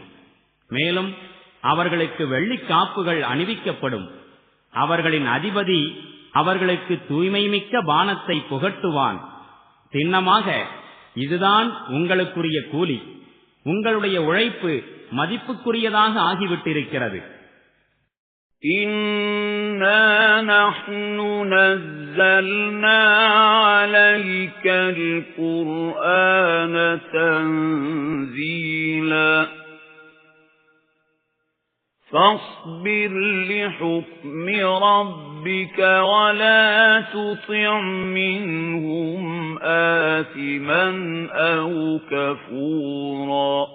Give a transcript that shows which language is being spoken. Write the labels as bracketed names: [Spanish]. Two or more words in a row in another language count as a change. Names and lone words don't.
[Tamil] மேலும் அவர்களுக்கு வெள்ளிக்காப்புகள் அணிவிக்கப்படும். அவர்களின் அதிபதி அவர்களுக்கு தூய்மை மிக்க பானத்தை புகட்டுவான். சின்னமாக இதுதான் உங்களுக்குரிய கூலி, உங்களுடைய உழைப்பு மதிப்புக்குரியதாக ஆகிவிட்டிருக்கிறது. [Arabic] إِنَّا نَحْنُ نَزَّلْنَا عَلَيْكَ الْقُرْآنَ تَنزِيلًا فَاصْبِرْ لِحُكْمِ رَبِّكَ وَلَا تُطِعْ مِنْهُمْ آثِمًا أَوْ كَفُورًا